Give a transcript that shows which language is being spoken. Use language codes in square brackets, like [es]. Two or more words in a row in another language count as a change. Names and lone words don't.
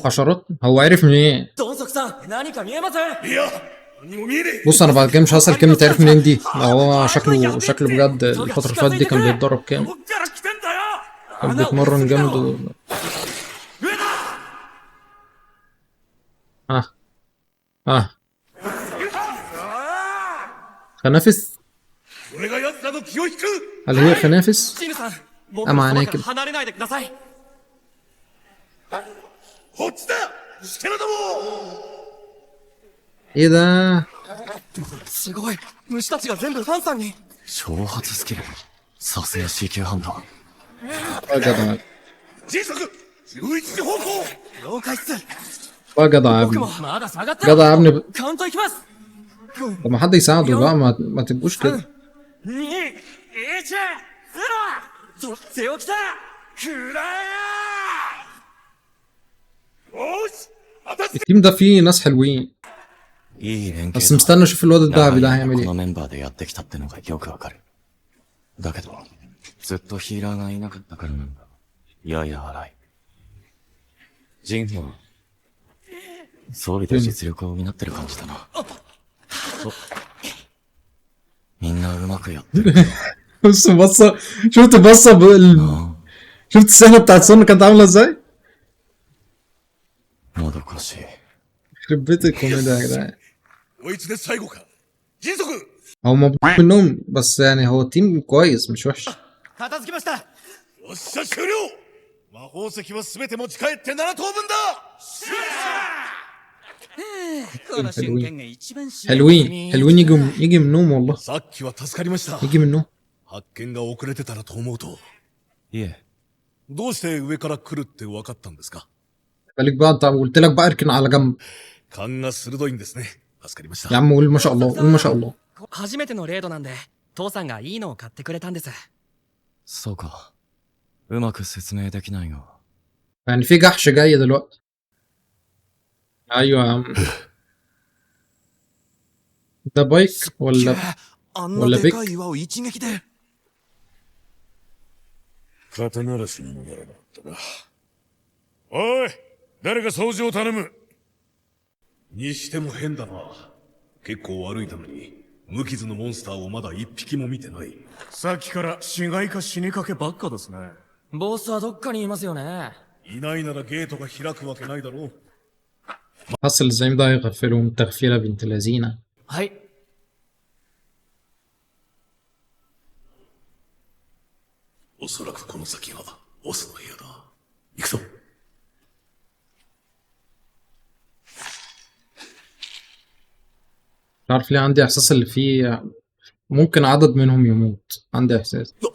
[ar] حشرات. هو عرف منين؟ [ja] ドンソクさん、何か見えます？いや、何も見えねえ。 [ar] بص انا بعد كده مش هسأل كلمة عرف منين دي. هو شكله بجد الفترة اللي فاتت دي كان بيتدرب كام. [ja] こっから来てんだよ。 [ar] كان بيتمرن جامد ها ها خنافس. [ja] 俺が奴らの気を引く。 [ar] هل هي خنافس؟ [ja] ジヌさん、僕 [ar] أما [ja] のそば [ar] عليك [ja] から離れないでください。こっちだ。スケラども。 [ar] ايه ده؟ [ja] すごい、虫たちが全部ファンさんに。挑発スキル。さすが C 級ハンター。 [ar] يا جدع [ja] 迅速11時方向。了解っす。 [ar] يا جدع يا [ja] 僕 [ar] ابني. [ja] もまだ下がって [ar] جدع يا ابني. [ja] カウントいきます。 [ar] طب ما حد يساعده بقى، ما تبقوش كده. [ja] 2、1、0! 取っておきたくらえ [ar] التيم ده فيه ناس حلوين، [ja] いい連携 [ar] بس مستني اشوف الواد الدهبي ده [ja] 長い間 [ar] هيعمل [ja] この [ar] ايه. [ja] メンバーでやってきたってのがよくわかる。だけど、ずっとヒーラーがいなかったからなんだ。やや荒い。ジンホは、装備で実力を補ってる感じだな。おみんなうまくやってる。 [ar] بص بصة، شفت بصة شفت السنة بتاعت سون كانت عاملة ازاي؟ [ja] もどかしい。 [ar] يخرب بيت الكوميديا يا جدعان. [ja] こいつで最後か。迅速 [ar] هو مبسوط منهم، بس يعني هو تيم كويس مش وحش. [ja] 片付きました。よっしゃ終了。魔法石は全て持ち帰って7等分だ。この瞬間が一番幸せ [ar] حلوين حلوين، يجي منهم والله، [ja] さっきは助かりました。 [ar] يجي منهم. [ja] 発見が遅れてたらと思うと、いえ、どうして上から来るって分かったんですか？ [ar] خليك بقى، انت قلت لك بقى اركن على جنب. [ja] 勘が鋭いんですね。助かりまし [ar] يا [ja] た。 [ar] عم قول ما شاء الله، قول ما شاء الله. [ja] 初めてのレードなんで、父さんがいいのを買ってくれたんです。そうか。うまく説明できないが。 [ar] يعني في جحش جاي دلوقتي. ايوه يا عم. ده بايك ولا [ja] あん [ar] ولا [ja] なで [ar] بيك؟ [ja] かい岩を一撃で。肩慣らしにならなかったな。おい、誰か掃除を頼む。にしても変だな。結構歩いたのに、無傷のモンスターをまだ一匹も見てない。さっきから死骸か死にかけばっかですね。ボスはどっかにいますよね。いないならゲートが開くわけないだろう。 [ar] حصل الزعيم ده هيغفلهم تغفيله بنت لذينه. [ja] はい。おそらくこの先がオスの部屋だ。行くぞ。 [ar] مش عارف ليه عندي احساس اللي فيه ممكن عدد منهم يموت، عندي احساس.